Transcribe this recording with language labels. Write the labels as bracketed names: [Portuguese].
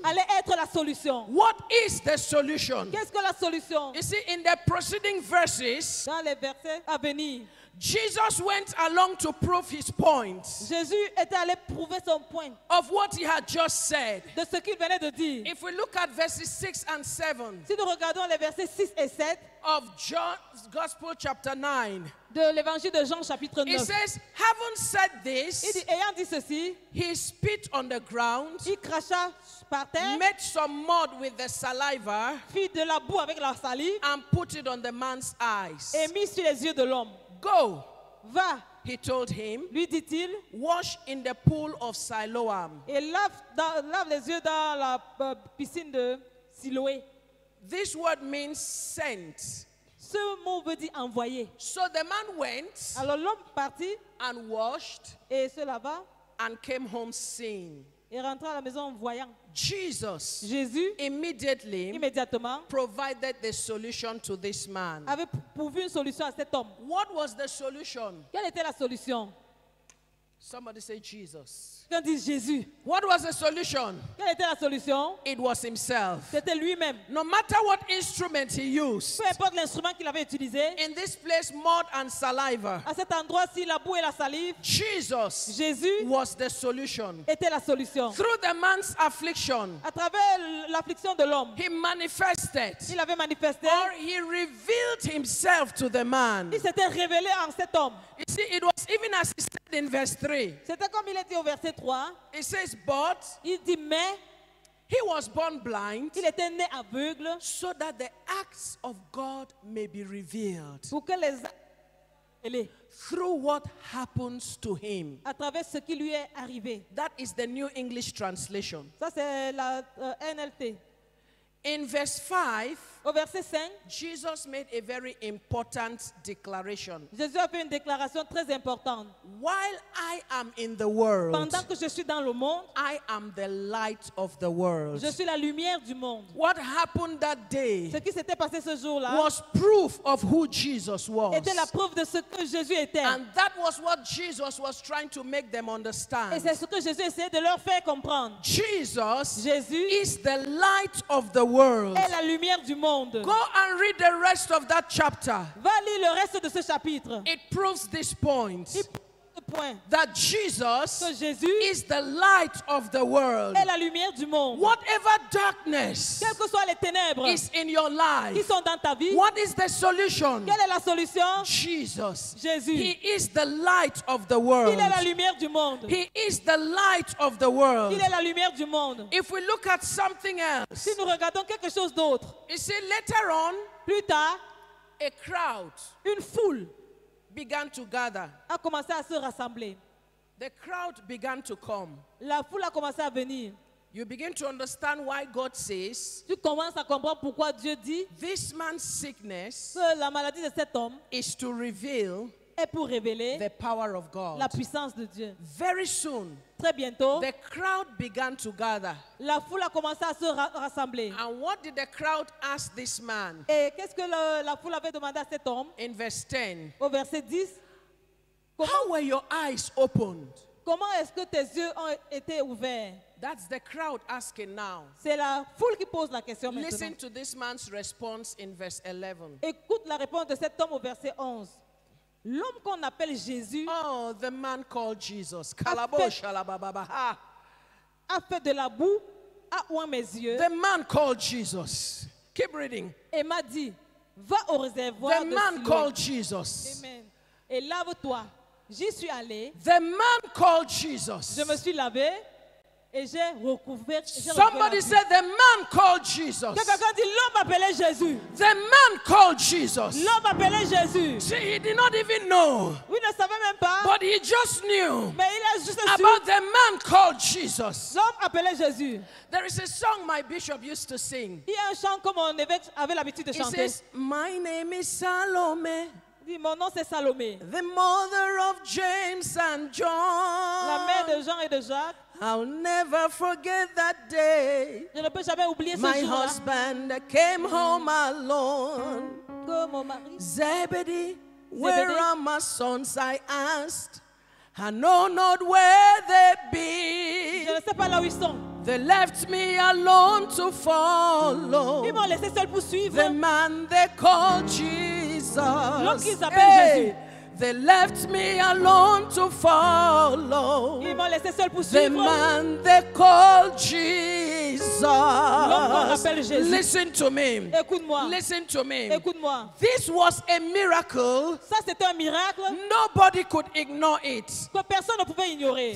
[French] allait être la solution. [English] What is the solution? [French] Qu'est-ce que la solution? [English] You see, in the preceding verses, [French] Dans les versets à venir, [English] Jesus went along to prove his point [French] Jésus était allé prouver son point [English] of what he had just said. [French] de ce qu'il venait de dire. [English] If we look at verses 6 and 7 [French] Si nous regardons les versets 6 et 7 [English] of John's Gospel, chapter 9, [French] de l'évangile de Jean chapitre [English] it [French] 9, [English] says, having said [French] il [English] this, [French] dit, ayant dit ceci, [English] he spit on the ground, [French] il cracha par terre, [English] made some mud with the saliva, [French] fit de la boue avec la salive [English] and put it on the man's eyes. [French] et mit sur les yeux de l'homme. [English] Go, [French] Va, [English] he told him, [French] lui dit-il, [English] wash in the pool of Siloam. [French] et lave les yeux dans la piscine de Siloé. [English] This word means sent. [French] Ce mot veut dire envoyer. [English] So the man went [French] Alors l'homme partit [English] and washed [French] et se lava [English] and came home seeing. [French] et rentra à la maison voyant. [English] Jesus [French] Jésus, [English] immediately [French] immédiatement, [English] provided the solution to this man. [French] avait pourvu une solution à cet homme. [English] What was the solution? [French] Quelle était la solution? [English] Somebody say Jesus. [French] Quand dit Jésus, [English] What was the solution? [French] quelle était la solution? [English] It was himself. [French] C'était lui-même. [English] No matter what instrument he used, [French] Peu importe l'instrument qu'il avait utilisé, [English] in this place, mud and saliva, [French] à cet endroit-ci, la boue et la salive, [English] Jesus [French] Jésus [English] was the solution. [French] était la solution. [English] Through the man's affliction, [French] À travers l'affliction de l'homme, [English] he manifested, [French] il avait manifesté, [English] or he revealed himself to the man. [French] il s'était révélé en cet homme. [English] You see, it was even as he said in verse 3. [French] C'était comme il est dit au verset 3, [English] It says, but [French] il dit, mais [English] He was born blind [French] Il était né aveugle [English] so that the acts of God may be revealed [French] pour que les actes [English] through what happens to him. [French] à travers ce qui lui est arrivé. [English] That is the New English translation. [French] Ça, c'est la NLT. [English] In verse 5, [French] Au verset 5, [English] Jesus made a very important declaration. [French] Jésus a fait une déclaration très importante. [English] While I am in the world, [French] Pendant que je suis dans le monde, [English] I am the light of the world. [French] je suis la lumière du monde. [English] What happened that day [French] Ce qui s'était passé ce jour-là [English] was proof of who Jesus was. [French] était la preuve de ce que Jésus était. [English] And that was what Jesus was trying to make them [French] Et [English] understand. [French] c'est ce que Jésus essayait de leur faire comprendre. [English] Jesus [French] Jésus [English] is the light of the world. [French] est la lumière du monde. [English] Go and read the rest of that chapter. [French] Va lire le reste de ce chapitre. [English] It proves this point. [French] Il prouve ce point [English] That [French] que [English] Jesus [French] Jésus [English] is the light of the world. [French] est la lumière du monde. [English] Whatever darkness [French] Quelles que soient les ténèbres [English] is in your [French] qui [English] life, [French] sont dans ta vie, [English] what is the solution? [French] quelle est la solution? [English] Jesus. [French] Jésus. [English] He is the light of the [French] Il [English] world. [French] est la lumière du monde. [English] He is the light of the world. [French] Il est la lumière du monde. [English] If we look at something else, [French] Si nous regardons quelque chose d'autre, [English] you see, later on, [French] plus tard, [English] a crowd [French] une foule [English] began to gather. [French] a commencé à se rassembler. [English] The crowd began to come. [French] La foule a commencé à venir. [English] You begin to understand why God says [French] Tu commences à comprendre pourquoi Dieu dit [English] this man's sickness [French] que la maladie de cet homme [English] is to reveal [French] est pour révéler [English] the power of God. [French] la puissance de Dieu. [English] Very soon, [French] Très bientôt, [English] the crowd began to gather. [French] la foule a commencé à se rassembler. [English] And what did the crowd ask this man? [French] Et qu'est-ce que la foule avait demandé à cet homme? [English] In verse 10, [French] Au verset 10, [English] how were your eyes opened? [French] comment est-ce que tes yeux ont été ouverts? [English] That's the crowd asking now. [French] C'est la foule qui pose la question maintenant. [English] Listen to this man's response in verse 11. [French] Écoute la réponse de cet homme au verset 11. L'homme qu'on appelle Jésus [English] Oh, the man called Jesus. [French] fait- Kalabo shalababaha. a fait de la boue à oint mes yeux [English] The man called Jesus. Keep reading. [French] et m'a dit, va au réservoir [English] The [French] de [English] man [French] Siloé. [English] called Jesus. [French] Amen. Et lave-toi. J'y suis allé, [English] The man called Jesus. [French] je me suis lavé et j'ai recouvert. [English] Somebody said the man called Jesus. [French] Que quelqu'un dit, l'homme appelait Jésus. [English] The man called Jesus. [French] L'homme appelait Jésus. [English] See, he did not even know, [French] Oui, il ne savait même pas, [English] but he just knew [French] mais il a juste su. [English] about the man called Jesus. [French] L'homme appelait Jésus. [English] There is a song my bishop used to sing. [French] Il y a un chant comme mon évêque avait l'habitude de [English] He [French] chanter. [English] says, my name is Salome, [French] Il dit, mon nom c'est Salomé, [English] the mother of James and [French] la mère [English] John. [French] de Jean et de Jacques. [English] I'll never forget that day. [French] Je ne peux jamais oublier ce [English] My [French] jour-là [English] husband came home alone. [French] que mon mari, [English] Zebedee, where are my sons? I asked. I know not where they be. [French] je ne sais pas là où ils sont. [English] They left me alone to follow [French] Ils m'ont laissé seul pour suivre. [English] the man they called Jesus. [French] L'homme qu'ils appellent Jésus. [English] They left me alone to follow [French] Ils m'ont laissé seul pour [English] the [French] suivre. [English] man they called Jesus. [French] qu'on appelle Jésus. [English] Listen to me. [French] Écoute-moi. [English] Listen to me. [French] Écoute-moi. [English] This was a miracle. [French] Ça, c'était un miracle [English] Nobody could ignore it. [French] que personne ne pouvait ignorer.